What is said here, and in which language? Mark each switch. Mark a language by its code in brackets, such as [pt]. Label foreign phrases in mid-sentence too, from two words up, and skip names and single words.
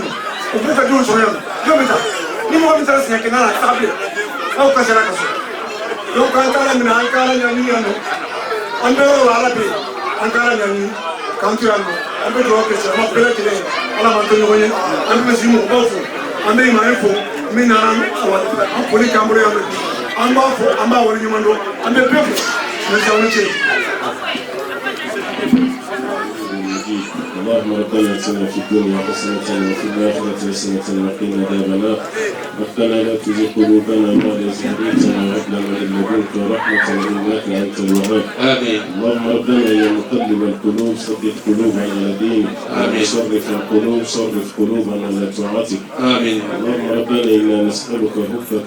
[bm] nɔ u b'u ka denw sɔrɔ yan nɔ jɔn bɛ taa ni mɔgɔ min taara siɲɛ kɛnɛ la a tɛ taa bilen aw ka sera ka so donc an k'ala minɛ an k'ala ɲaɲini yan nɔ an bɛ yɔrɔ la Ala bɛ yen an k'ala ɲaɲini k'an to yan nɔ an bɛ dugawu kɛ silamɛ bɛɛ lajɛlen ye Ala m'an to ɲɔgɔn ye an bɛ misi mɔgɔbaw fo an bɛ imam fo min nana an foli k'an bolo yan nɔ an b'a fɔ an b'a wale ɲuman dɔn an bɛ bɛɛ fo merci aw ni ce. [ar] اللهم ربنا اتنا في الدنيا حسنة وفي الآخرة حسنة وقنا عذاب النار ربنا لا تزغ قلوبنا بعد إذ هديتنا وهب لنا من لدنك رحمة إنك أنت الوهاب آمين اللهم ربنا يا مقلب القلوب ثبت قلوبنا على دينك آمين صرف قلوبنا على طاعتك آمين اللهم ربنا إنا نسألك حبك